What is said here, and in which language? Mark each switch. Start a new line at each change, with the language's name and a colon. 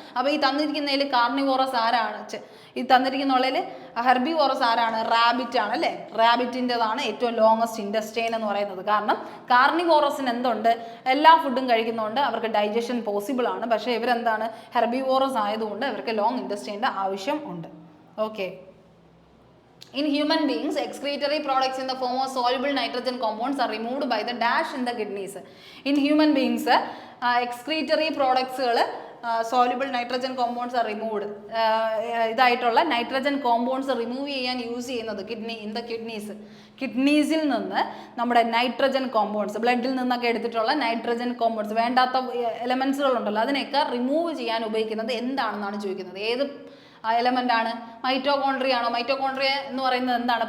Malayalam: അപ്പോൾ ഈ തന്നിരിക്കുന്നതിൽ കാർണിവോറസ് ആരാണ്, ഈ തന്നിരിക്കുന്നതിൽ ഹെർബിവോറസ് ആരാണ്? റാബിറ്റ് ആണ് അല്ലേ. റാബിറ്റിൻ്റെതാണ് ഏറ്റവും ലോങ്ങസ്റ്റ് ഇൻറ്റസ്റ്റൈൻ എന്ന് പറയുന്നത്. കാരണം കാർണിവോറസിന് എന്തുണ്ട്, എല്ലാ ഫുഡും കഴിക്കുന്നതുകൊണ്ട് അവർക്ക് ഡൈജഷൻ പോസിബിൾ ആണ്. പക്ഷേ ഇവരെന്താണ്, ഹെർബിവോറസ് ആയതുകൊണ്ട് അവർക്ക് ലോങ് ഇൻറ്റസ്റ്റൈൻ്റെ ആവശ്യം ഉണ്ട്. Okay.
English: In human beings, excretory products in the form of soluble nitrogen compounds are removed by the dash in the kidneys. In human beings, excretory products soluble nitrogen compounds are removed.
Malayalam: ഇതായിട്ടുള്ള nitrogen compounds remove ചെയ്യാൻ use ചെയ്യുന്നത്
English: In the kidneys.
Malayalam: കിഡ്നീസിൽ നിന്ന് നമ്മുടെ nitrogen compounds, ബ്ലഡിൽ നിന്നൊക്കെ എടുത്തിട്ടുള്ള nitrogen compounds, വേണ്ടാത്ത എലമെൻസുകളുണ്ടല്ലോ, അതിനെയൊക്കെ റിമൂവ് ചെയ്യാൻ ഉപയോഗിക്കുന്നത് എന്താണെന്നാണ് ചോദിക്കുന്നത്. ഏത് എലമെന്റ് ആണ്? മൈറ്റോകോൺട്രിയ ആണോ? മൈറ്റോകോൺട്രിയ എന്ന് പറയുന്നത് എന്താണ്?